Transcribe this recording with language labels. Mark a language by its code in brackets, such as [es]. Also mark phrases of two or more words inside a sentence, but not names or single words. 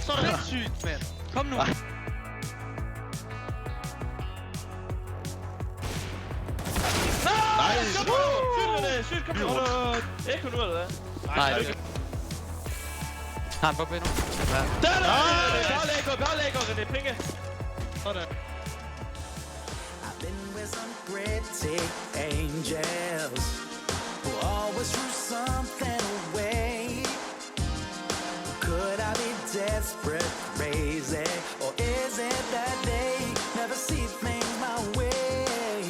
[da] Så er det sygt, mand. Kom nu. Nej, kom nu! Sygt, René. Sygt, kom nu. Ikke nu, eller hvad? Nej, det er Har han på nu? Ja. Der er det! Bare lægger, René. Penge. Sådan. [en] some pretty angels who always threw something away. Could I be desperate, crazy, or is it that they never see things my way?